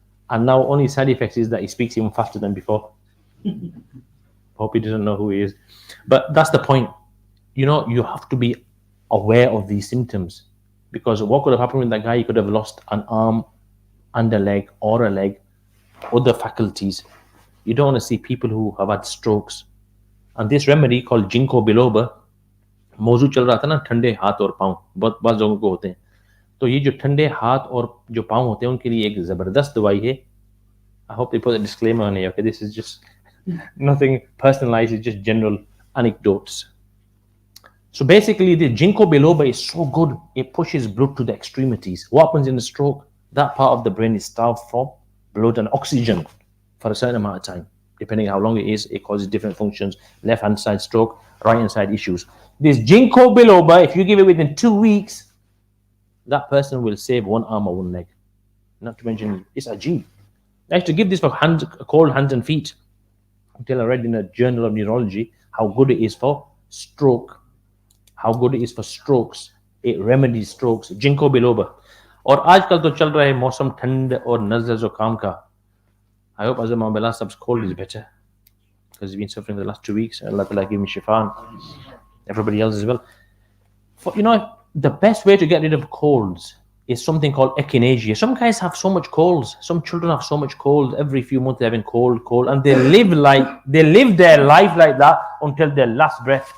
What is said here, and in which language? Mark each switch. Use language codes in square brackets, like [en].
[en] And now only side effect is that he speaks even faster than before. Hope he doesn't know who he is. But that's the point. You know, you have to be aware of these symptoms. Because what could have happened with that guy? He could have lost an arm and a leg or a leg, other faculties. You don't want to see people who have had strokes. And this remedy called Ginkgo biloba, [hi] मौजू चल रहा था ना ठंडे हाथ और पांव बहुत लोगों को होते हैं. तो ये जो ठंडे हाथ और जो पाँव होते हैं उनके लिए एक ज़बरदस्त दवाई है. [en] I hope they put a disclaimer on here. Okay, this is just nothing personalized. It's just general anecdotes. So basically, the ginkgo biloba is so good. It pushes blood to the extremities. What happens in a stroke? That part of the brain is starved for blood and oxygen for a certain amount of time. Depending how long it is, it causes different functions. Left-hand side stroke, right-hand side issues. This ginkgo biloba, if you give it within 2 weeks, that person will save one arm or one leg. Not to mention, it's ajib. I used to give this for cold hands and feet until I read in a journal of neurology how good it is for stroke, how good it is for strokes. It remedies strokes. Ginkgo biloba. [hi] और आजकल तो चल रहा है मौसम ठंड और नज़र ज़ुकाम का. [en] I hope Azam Bilal Sab's cold is better because he's been suffering the last 2 weeks. Allah Ta'ala give him shifa. Everybody else as well. For, the best way to get rid of colds is something called echinacea. Some guys have so much colds. Some children have so much cold. Every few months they're having cold, and they live their life like that until their last breath.